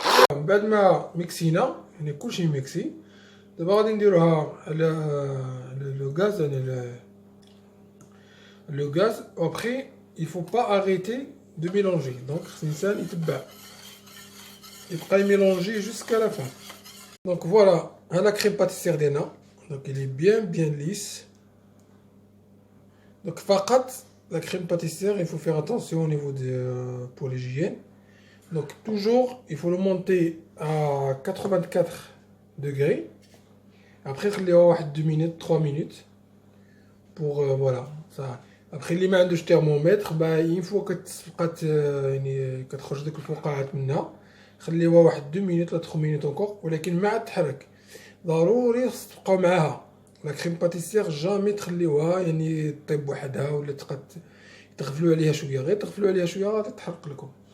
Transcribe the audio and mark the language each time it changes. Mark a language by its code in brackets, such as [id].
[ar] بعد ما ميكسينا يعني كلشي ميكسي، دابا غادي نديروها على لو غاز يعني le gaz. [fr] Après il faut pas arrêter de mélanger, donc [ar] خص الانسان يتبع يبقى يميلونجي [fr] jusqu'à la fin. Donc voilà la crème pâtissière ديالنا. Donc il est bien lisse. Donc فقط la crème pâtissière, il faut faire attention au niveau pour l'hygiène. Donc toujours il faut le monter à 84 degrés. Après [ar] خليوها واحد [fr] 2 minutes 3 minutes pour voilà ça. [ar] Après اللي ما عندوش ترمومتر [fr] une fois [ar] كتبقى يعني كتخرج ديك الفقاعات منها خليوها واحد 2 minutes لا 3 minutes encore، ولكن ما عاد تحرك. ضروري خص تبقاو معاها لا كريم باتيسير، جامي تخليوها يعني طيب وحدها ولا تغفلوا عليها شويه، غير تغفلوا عليها شويه غادي تحرق لكم.